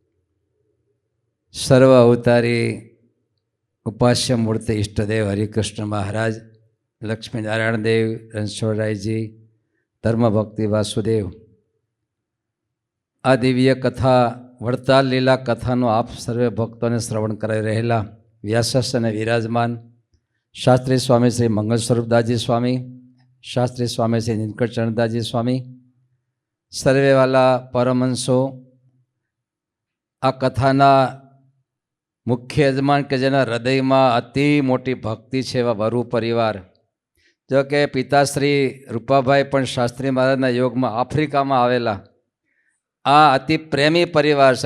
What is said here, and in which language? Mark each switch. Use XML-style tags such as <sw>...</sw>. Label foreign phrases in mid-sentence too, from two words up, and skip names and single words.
<gu>સર્વ અવતારી ઉપાસ્ય મૂર્તિ ઇષ્ટદેવ હરિકૃષ્ણ મહારાજ, લક્ષ્મીનારાયણ દેવ, રણછોડરાય જી, ધર્મ ભક્તિ વાસુદેવ, આ દિવ્ય કથા વડતાલ લીલા કથાનો આપ સર્વે ભક્તોને શ્રવણ કરાવી રહેલા વ્યાસાસને વિરાજમાન શાસ્ત્રી સ્વામી શ્રી મંગલ સ્વરૂપદાસજી સ્વામી, શાસ્ત્રી સ્વામી શ્રી નીલકંઠચરણદાસજી સ્વામી, સર્વેવાલા પરમહંસો, આ કથાના મુખ્ય યજમાન કે જેના હૃદયમાં અતિ મોટી ભક્તિ છે એવા વરુ પરિવાર, જો કે પિતાશ્રી રૂપાભાઈ પણ શાસ્ત્રી મહારાજના યોગમાં આફ્રિકામાં આવેલા આ અતિ પ્રેમી પરિવાર છે.</gu>